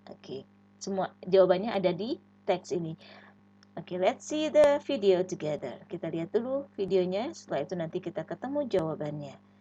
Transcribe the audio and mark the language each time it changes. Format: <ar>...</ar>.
<id>Oke, semua jawabannya ada di teks ini.</id> <en>Oke, let's see the video together.</en> <id>Kita lihat dulu videonya, setelah itu nanti kita ketemu jawabannya.</id>